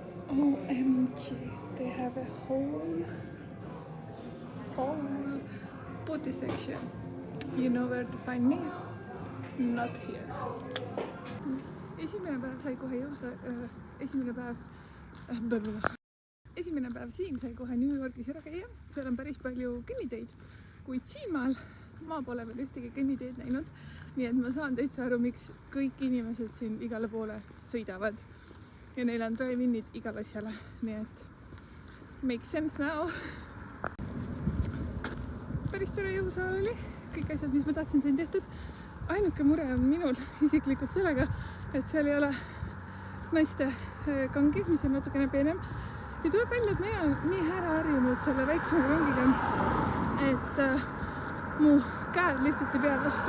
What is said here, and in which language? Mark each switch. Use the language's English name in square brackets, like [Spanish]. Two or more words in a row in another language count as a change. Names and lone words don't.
[English] OMG, they have a whole booty section. You know where to find me? Not here. [Estonian] Esimene päev sai kohe esimene päev siin sai kohe New Yorgis ära käia. Seal on päris palju kõnniteid, kuid siinmaal ma pole veel ühtegi kõnniteed näinud. Nii et ma saan täitsa aru, miks kõik inimesed siin igale poole sõidavad. Ja neil on drive-inid igal asjale. Nii et [English] make sense now. [Estonian] Päris tore jõusaal oli. Kõik asjad, mis ma tahtsin, sain tehtud. Ainuke mure on minul isiklikult sellega, et seal ei ole naiste kangi, mis on natukene peenem. Ja tuleb välja, et meie on nii ära harjunud selle väiksema kangiga, et mu käed lihtsalt ei pea vastu.